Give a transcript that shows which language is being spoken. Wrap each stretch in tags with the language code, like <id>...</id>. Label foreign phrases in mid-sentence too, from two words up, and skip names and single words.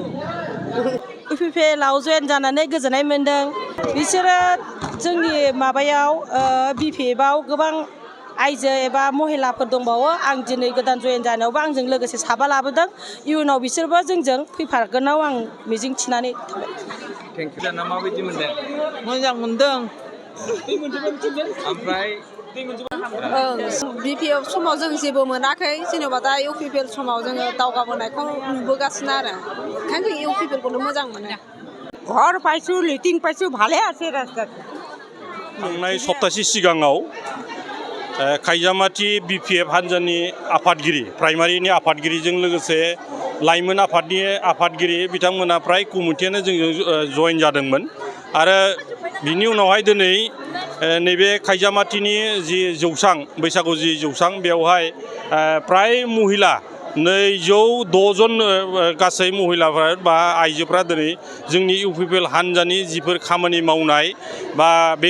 <brx>इउपिपिएलआव जयेन जानानै गोजोननाय मोन्दों बिसोरो जोंनि माबायाव बिपिएफआव गोबां आइजो एबा महिलाफोर दंबावो आं दिनै गोदान जयेन जानायावबो आंजों लोगोसे साबा लाबोदों इयुनाव बिसोरबो जोंजों फैफागोनाव आं मिजिं थिनानै थाबाय थेंकिउ जाना माबायदि मोनदों मोजां मोन्दों ओमफ्राय बिपिएफ समाव जों जेबो मोनाखै जेनेबा दा इउपिपिएल समाव जोङो दावगाबोनायखौ नुबोगासिनो आरो ओंखायनो जों इउपिपिएलखौनो मोजां मोनो</brx> <as>ঘর পাইছো লিটিং পাইছো ভালে আছে রাস্তাতে</as> <brx>थांनाय सप्तासे सिगाङाव खाजियामाटी बिपिएफ हानजानि आफादगिरि प्राइमारिनि आफादगिरिजों लोगोसे लाइमोन आफादनि आफादगिरि बिथांमोना फ्राय कमिटियानो जोंजों जयेन जादोंमोन आरो बिनि उनावहाय दिनै नैबे खाजियामाटीनि जि जौसां बैसागु जि जौसां बेवहाय फ्राय महिला 206 जन गासै महिलाफोरा बा आइजोफ्रा दिनै जोंनि इउपिपिएल हानजानि जिफोर खामानि मावनाय बा बे</brx>